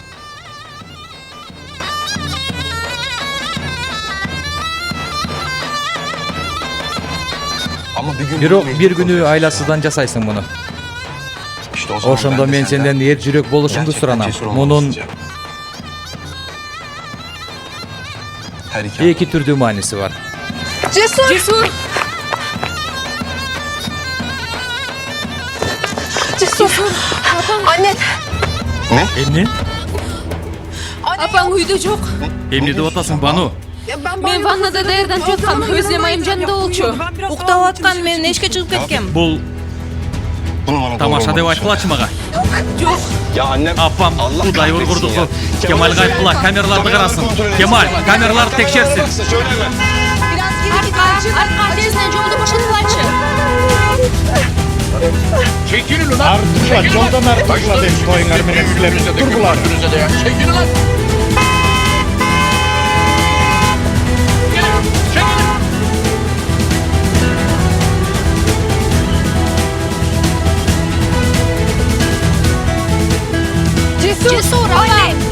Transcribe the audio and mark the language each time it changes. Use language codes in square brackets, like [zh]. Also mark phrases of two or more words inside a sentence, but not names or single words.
[ky] Бирок бир күнү айласыздан жасайсың муну. Ошондо мен сенден эр жүрөк болушуңду суранам. Мунун эки түрдүү мааниси бар. Cesur! [tr] Anne! [ky] Эмне? Апаң үйдө жок. Эмне деп атасың, Бану? Мен ваннада даярданып жаткам. Өзүнө айым жанында болчу. Уктап аткан мен эшикке чыгып кеткем. Бул тамаша деп айткылачы мага. Жок. [tr] Ya annem. [ky] Апам Кудай ургурду. Кемалга айткыла, камераларды карасын. Кемаль, камераларды текшерсин. [tr] Söyleme. [ky] Арка тезинен жолду бошотулачы. [tr] Çekilin ulan. [ky] Артула, жолдон артула деп коюңар менен силер тургулар. [tr] Çekilin lan. [ky] Cesur, ала.